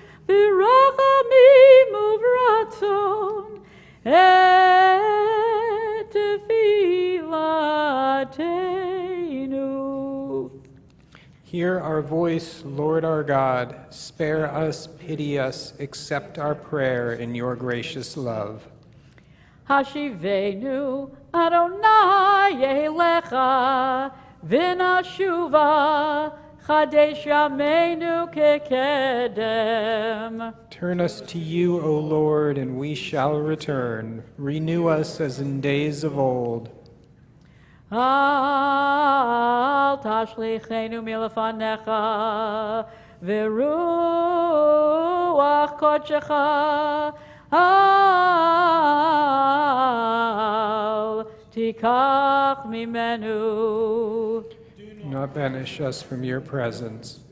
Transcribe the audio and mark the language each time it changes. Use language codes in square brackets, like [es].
[he] ברחמים וברצון את תפילתנו. [en] Hear our voice, Lord our God. Spare us, pity us, accept our prayer in your gracious love. [he] השיבנו אדוני אליך ונשובה חדש ימינו כקדם. [en] Turn us to you, O Lord, and we shall return. Renew us as in days of old. [he] אל תשליכנו מלפניך ורוח קודשך אל תיקח ממנו. [en] Do not banish us from your presence.